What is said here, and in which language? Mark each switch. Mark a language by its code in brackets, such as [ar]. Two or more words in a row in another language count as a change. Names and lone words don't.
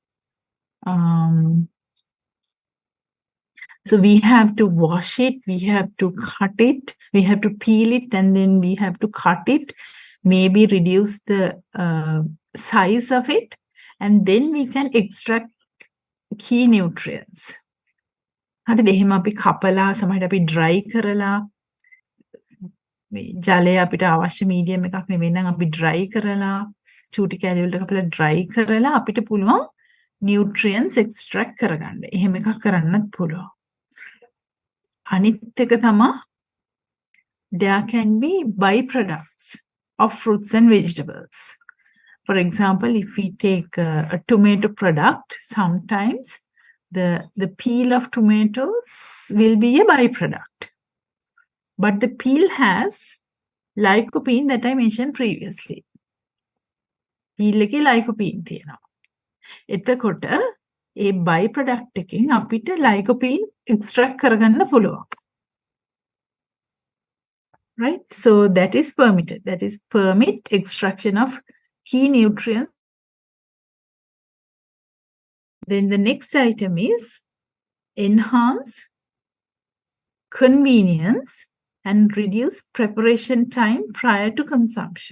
[en] So we have to wash it, we have to cut it, we have to peel it, and then we have to cut it, maybe reduce the size of it, and then we can extract key nutrients. [si] හරිද? එහෙම අපි කපලා සමහරවිට අපි dry කරලා මේ ජලය අපිට අවශ්‍ය medium එකක් නෙවෙයි නම් අපි dry කරලා චූටි කැලි වලට කපලා dry කරලා අපිට පුළුවන් [en] nutrients extract [si] කරගන්න. එහෙම එකක් කරන්නත් පුළුවන්. අනිත් එක තමයි [en] there can be byproducts of fruits and vegetables. For example, if we take a tomato product, sometimes the peel of tomatoes will be a byproduct. But the peel has lycopene that I mentioned previously. [si] Peel එකේ lycopene තියෙනවා. එතකොට ඒ byproduct එකෙන් අපිට lycopene extract කරගන්න පුළුවන්. [en] Right? So that is permitted. That is permit extraction of key nutrients. Then the next item is enhance convenience and reduce preparation time prior to consumption.